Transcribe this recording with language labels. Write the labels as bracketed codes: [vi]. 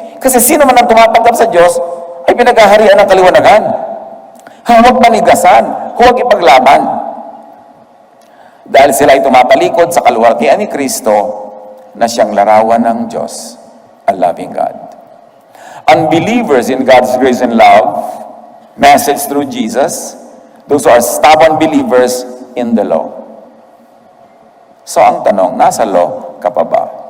[tl] Kasi sino man ang tumatanggap sa Diyos, ay pinaghaharian ng kaliwanagan. Huwag manigasan, huwag ipaglaban. Dahil sila ay tumapalikod sa kaluwalhatian ni Kristo na siyang larawan ng Diyos, [en] a loving God. Unbelievers in God's grace and love, message through Jesus, those who are stubborn believers in the law. [tl] So ang tanong, nasa law ka pa ba?